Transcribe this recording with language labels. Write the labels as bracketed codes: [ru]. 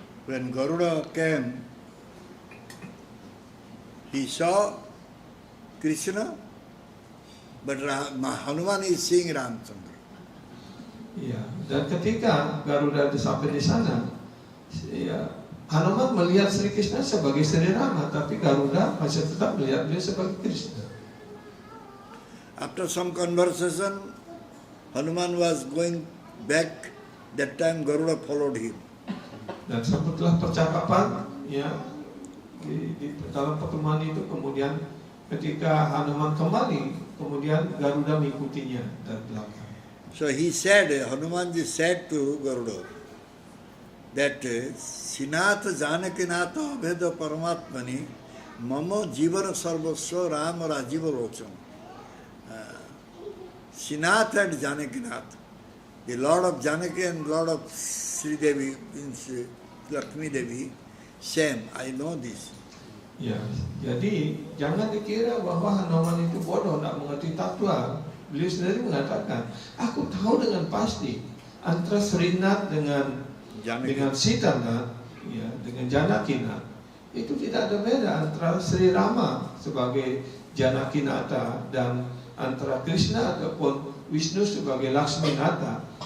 [id] When Garuda came, he saw Krishna, but Hanuman is seeing Ramchandra. [en] Ya, dan ketika Garuda sampai di sana, ya, Hanuman melihat Sri Krishna sebagai Sri Rama, tapi Garuda masih tetap melihat dia sebagai Krishna. After some conversation, Hanuman was going back. That time Garuda followed him. [id] Dan setelah percakapan, ya, di dalam pertemuan itu kemudian ketika Hanuman kembali, kemudian Garuda mengikutinya dari belakang. [en] So he said, Hanumanji said to Garuda that [sa] Sinatha Janakinatha Veda Paramatmani Mama Jivana Sarvasva Rama Rajiva Rocham. [en] Sinath and Janakinath, the Lord of Janaki and Lord of Sri Devi, means Lakshmi Devi, same, I know this. [id] Ya, jadi jangan dikira bahwa Hanuman itu bodoh, tidak mengerti tattwa. Beliau sendiri mengatakan, aku tahu dengan pasti antara Srinath dengan Sitanath, ya, dengan Janakinath, itu tidak ada beda antara Sri Rama sebagai Janakinata dan antara Krishna ataupun Vishnu sebagai Laksminata.